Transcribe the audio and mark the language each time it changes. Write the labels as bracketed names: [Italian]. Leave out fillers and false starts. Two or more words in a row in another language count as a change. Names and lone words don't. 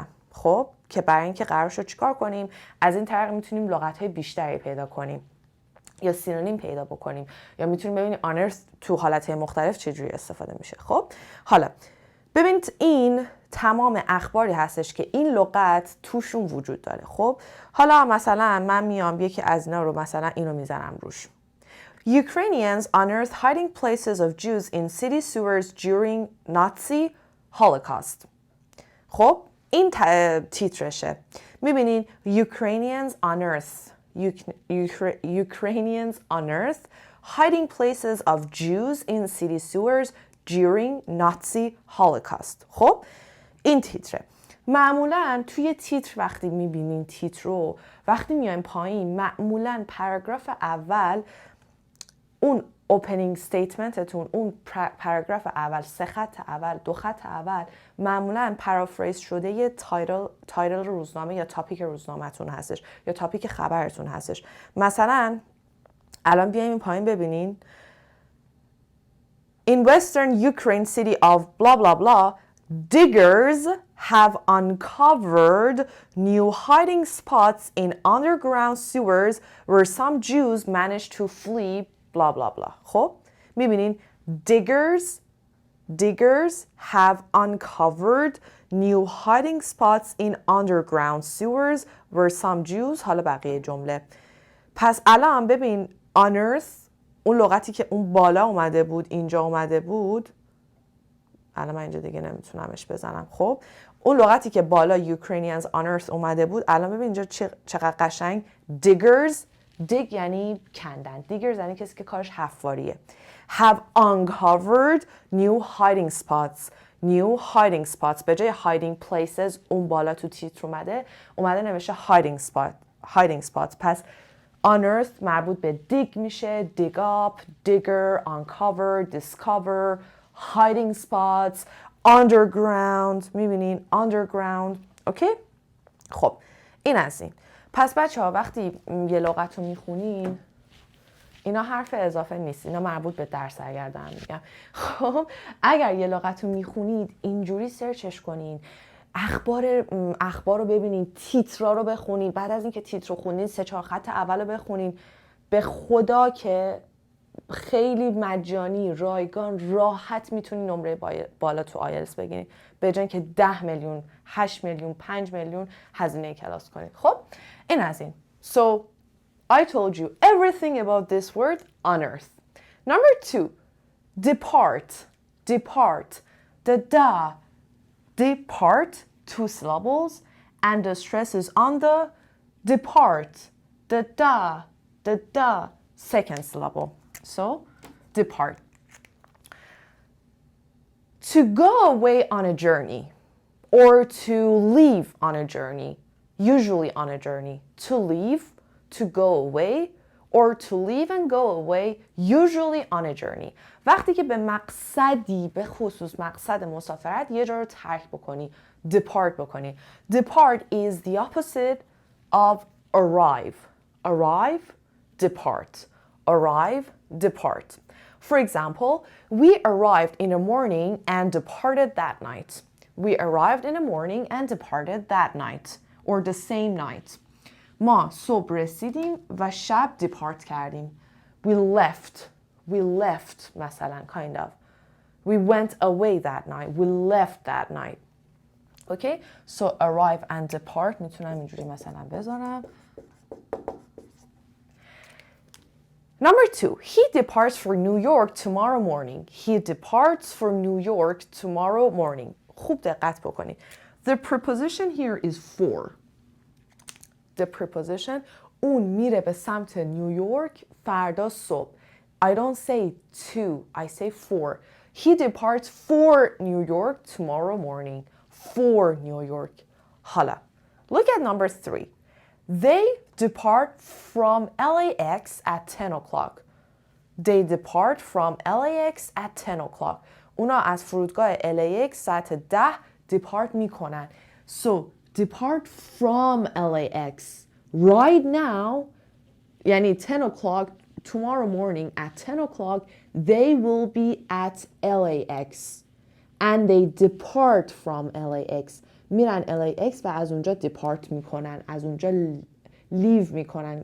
[Persian] خب که برای اینکه قرارش رو چیکار کنیم، از این طریق میتونیم لغت‌های بیشتری پیدا کنیم یا سینونیم پیدا بکنیم، یا میتونیم ببینیم unearth تو حالت‌های مختلف چجوری استفاده میشه. خب حالا ببینید این تمام اخباری هستش که این لغت توشون وجود داره. خب حالا مثلا من میام یکی از اینا رو، مثلا اینو میزنم روش. [English] Ukrainians unearthed hiding places of Jews in city sewers during Nazi Holocaust. [Persian] خب این تیترشه. [English] میبینین Ukrainians unearthed hiding places of Jews in city sewers during Nazi Holocaust. [Persian] خب این تیتره. معمولاً توی تیتر وقتی میبینین تیتر رو، وقتی میایم پایین، معمولاً پاراگراف اول، اون [English] opening statement, [Persian] اون پاراگراف اول، 3 خط اول، 2 خط اول، معمولاً پارافریز شده یه تایتل روزنامه یا تاپیک روزنامه‌تون هستش یا تاپیک خبرتون هستش. مثلا الان بیایم این پایین ببینین [English] In western Ukraine city of blah blah blah, diggers have uncovered new hiding spots in underground sewers where some Jews managed to flee blah blah blah. [Persian] خب میبینین [English] diggers have uncovered new hiding spots in underground sewers where some Jews. [Persian] حالا بقیه جمله. پس الان ببین unearth، اون لغتی که اون بالا اومده بود، اینجا اومده بود، الان من اینجا دیگه نمیتونمش بزنم. خب اون لغتی که بالا [English] Ukrainians unearthed [Persian] اومده بود، الان ببین اینجا چقدر قشنگ diggers. dig یعنی کندن، diggers یعنی کسی که کارش حفاریه. [English] have uncovered new hiding spots [Persian] به جای [English] hiding places [Persian] اون بالا تو تیتر اومده نوشته [English] hiding spots. [Persian] پس unearthed مربوط به dig میشه، [English] dig up, digger, uncover, discover, hiding spots, underground. [Persian] میبینین underground. اوکی؟ خب این از این. پس بچه ها وقتی یه لغت رو میخونین، اینا حرف اضافه نیست، اینا مربوط به درس اگر دارم میگم. خب اگر یه لغت رو میخونید اینجوری سرچش کنین، اخبار رو ببینین، تیترا رو بخونین، بعد از اینکه تیتر رو خوندین 3-4 خط اول رو بخونین. به خدا که خیلی مجانی، رایگان، راحت میتونین نمره بالا تو آیلتس بگیرین، به جای اینکه 10 میلیون، 8 میلیون، 5 میلیون هزینه کلاس کنید. خب این از این. [English] So I told you everything about this word unearth. Number 2, depart. Depart, 2 syllables, and the stress is on the depart. The da, second syllable. So, depart. To go away on a journey, or to leave on a journey, usually on a journey. To leave, to go away, or to leave and go away, usually on a journey. [Persian] وقتی که به مقصدی، به خصوص مقصد مسافرت، یه جا رو ترک بکنی، depart بکنی. [English] Depart is the opposite of arrive. Arrive, depart. arrive, depart. For example, we arrived in the morning and departed that night. We arrived in the morning and departed that night. Or the same night. [Persian] ما صبح رسیدیم و شب depart کردیم. [English] We left مثلا kind of. We went away that night. We left that night. Okay? So arrive and depart [Persian] میتونم اینجوری مثلا بذارم. [English] Number 2, he departs for New York tomorrow morning. He departs for New York tomorrow morning. [Persian] خوب دقت بکنید. [English] The preposition here is for. The preposition [Persian] اون میره به سمت نیویورک فردا صبح. [English] I don't say to, I say for. He departs for New York tomorrow morning. For New York. حالا. Look at number 3. They depart from LAX at 10 o'clock. They depart from LAX at 10 o'clock. [Persian] اونا از فرودگاه LAX ساعت 10 depart میکنن. [English] So, depart from LAX. Right now, yani 10 o'clock, tomorrow morning at 10 o'clock, they will be at LAX. And they depart from LAX. [Persian] میرن LAX و از اونجا depart میکنن. از اونجا لیو میکنن.